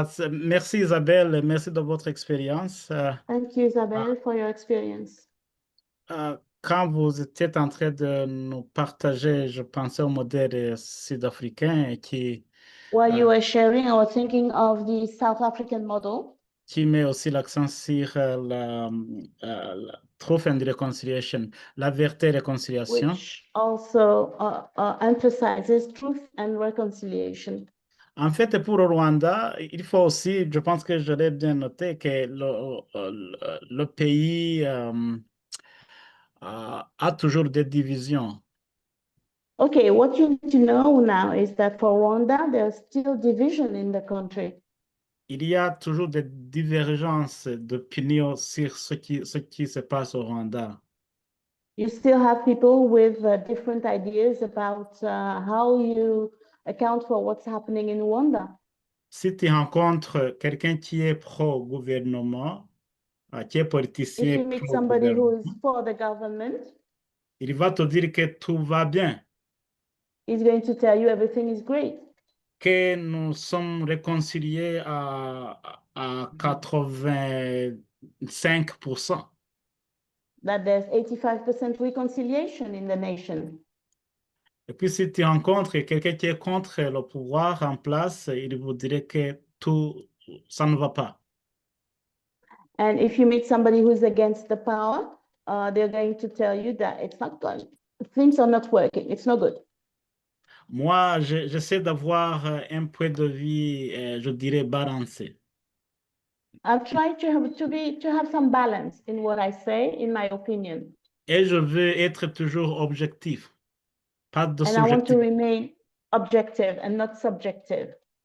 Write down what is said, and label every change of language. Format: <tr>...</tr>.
<fr>Merci Isabelle, merci de votre expérience.</fr> <en>Thank you, Isabelle, for your experience.</en> <fr>Quand vous étiez en train de nous partager, je pensais au modèle sud-africain</fr> <en>While you were sharing, I was thinking of the South African model.</en> <fr>Qui met aussi l'accent sur la</fr> <en>truth and reconciliation,</en> <fr>la vérité et réconciliation.</fr> <en>Which also emphasizes truth and reconciliation.</en> <fr>En fait, pour le Rwanda, il faut aussi, je pense que je l'ai bien noté, que le pays a toujours des divisions.</fr> <en>Okay, what you need to know now is that for Rwanda, there's still division in the country.</en> <fr>Il y a toujours des divergences d'opinion sur ce qui se passe au Rwanda.</fr> <en>You still have people with different ideas about how you account for what's happening in Rwanda.</en> <fr>Si tu rencontres quelqu'un qui est pro-gouvernement, qui est politicien,</fr> <en>if you meet somebody who is for the government,</en> <fr>il va te dire que tout va bien.</fr> <en>He's going to tell you everything is great.</en> <fr>Que nous sommes réconciliés à 85%.</fr> <en>That there's 85% reconciliation in the nation.</en> <fr>Et puis, si tu rencontres quelqu'un qui est contre le pouvoir en place, il vous dirait que tout, ça ne va pas.</fr> <en>And if you meet somebody who's against the power, they're going to tell you that it's not good. Things are not working. It's no good.</en> <fr>Moi, j'essaie d'avoir un point de vue, je dirais, balancé.</fr> <en>I'm trying to have some balance in what I say, in my opinion.</en> <fr>Et je veux être toujours objectif, pas de</fr> <en>And I want to</en> <fr>subjectif.</fr> <en>remain objective and not subjective.</en>